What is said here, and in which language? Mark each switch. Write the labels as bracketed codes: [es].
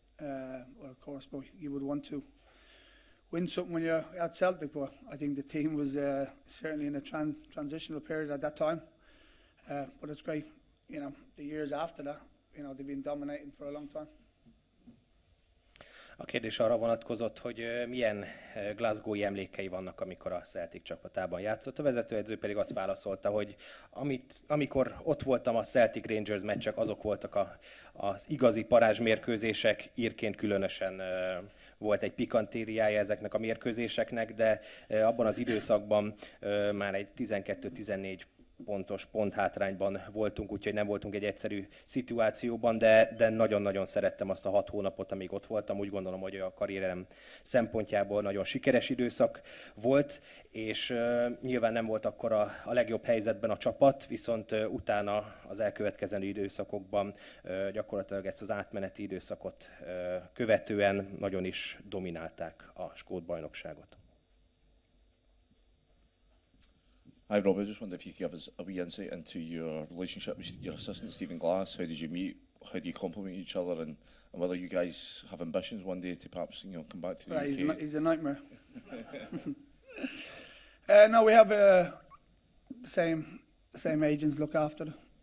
[en] Well, of course, but you would want to win something when you're at Celtic. But I think the team was certainly in a transitional period at that time. But it's great, you know, the years after that, you know, they've been dominating for a long time. [hu] A kérdés arra vonatkozott, hogy milyen glasgowi emlékei vannak, amikor a Celtic csapatában játszott. A vezetőedző pedig azt válaszolta, hogy amikor ott voltam a Celtic Rangers meccsek, azok voltak az igazi parázsmérkőzések, írként különösen volt egy pikantériája ezeknek a mérkőzéseknek, de abban az időszakban már egy 12-14 pontos ponthátrányban voltunk, úgyhogy nem voltunk egy egyszerű szituációban, de nagyon-nagyon szerettem azt a 6 hónapot, amíg ott voltam. Úgy gondolom, hogy a karrierem szempontjából nagyon sikeres időszak volt, és nyilván nem volt akkor a legjobb helyzetben a csapat, viszont utána az elkövetkezendő időszakokban gyakorlatilag ezt az átmeneti időszakot követően nagyon is dominálták a skót bajnokságot. [en] Hi Rob, I just wondered if you could give us a wee insight into your relationship with your assistant Stephen Glass. How did you meet? How do you complement each other, and whether you guys have ambitions one day to perhaps come back to the UK? He's a nightmare. No, we have the same agents look after.